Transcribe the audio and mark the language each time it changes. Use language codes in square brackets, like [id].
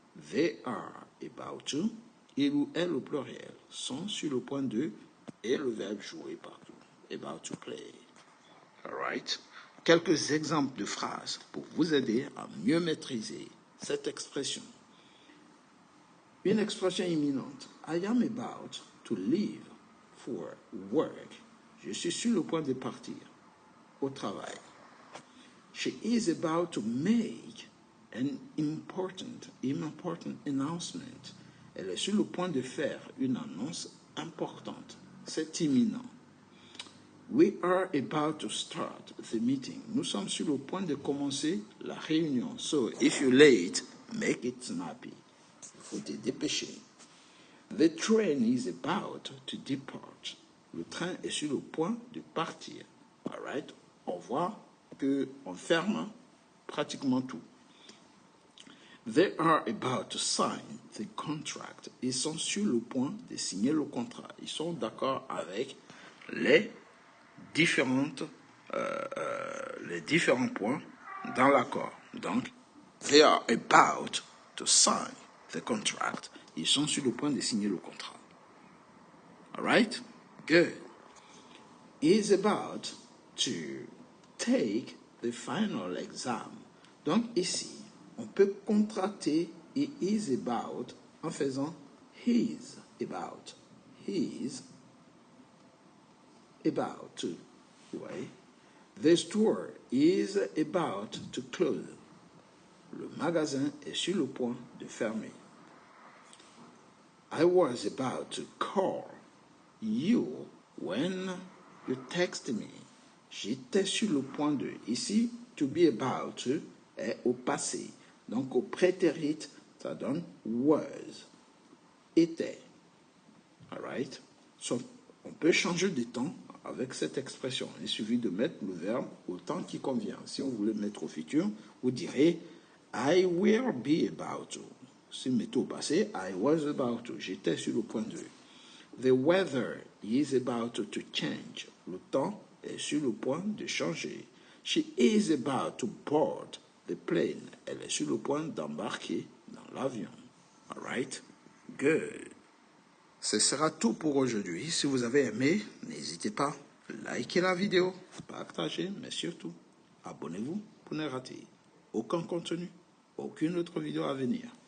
[en] They are about to. [fr] Il ou elle au pluriel sont sur le point de. Et le verbe jouer partout. [en] About to play. All right. [fr] Quelques exemples de phrases pour vous aider à mieux maîtriser cette expression. Une expression imminente. [en] I am about to leave for work. [fr] Je suis sur le point de partir au travail. [en] She is about to make an important announcement. [fr] Elle est sur le point de faire une annonce importante. C'est imminent. [en] We are about to start the meeting. [fr] Nous sommes sur le point de commencer la réunion. [en] So, if you're late, make it snappy. [fr] Il faut te dépêcher. [en] The train is about to depart. [fr] Le train est sur le point de partir. [en] All right? [fr] On voit qu'on ferme pratiquement tout. [en] They are about to sign the contract. [fr] Ils sont sur le point de signer le contrat. Ils sont d'accord avec les différents points dans l'accord. [en] Donc, they are about to sign the contract. [fr] Ils sont sur le point de signer le contrat. [en] All right? Good. He is about to take the final exam. [fr] Donc, ici, on peut contracter [en] he is about [fr] en faisant [en] he's about. He's about to. [fr] Ouais. [en] The store is about to close. [fr] Le magasin est sur le point de fermer. [en] I was about to call you when you texted me. [fr] J'étais sur le point de. Ici, [en] to be about to [fr] est au passé. Donc, au prétérit, ça donne was. Était. [en] All right? [fr] So, on peut changer de temps avec cette expression. Il suffit de mettre le verbe au temps qui convient. Si on voulait mettre au futur, vous direz [en] I will be about to. [fr] Si vous mettez au passé, [en] I was about to. [fr] J'étais sur le point de. [en] The weather is about to change. [fr] Le temps est sur le point de changer. [en] She is about to board the plane. [fr] Elle est sur le point d'embarquer dans l'avion. [en] All right? Good. [fr] Ce sera tout pour aujourd'hui. Si vous avez aimé, n'hésitez pas, likez la vidéo, partagez, mais surtout, abonnez-vous pour ne rater aucun contenu, aucune autre vidéo à venir.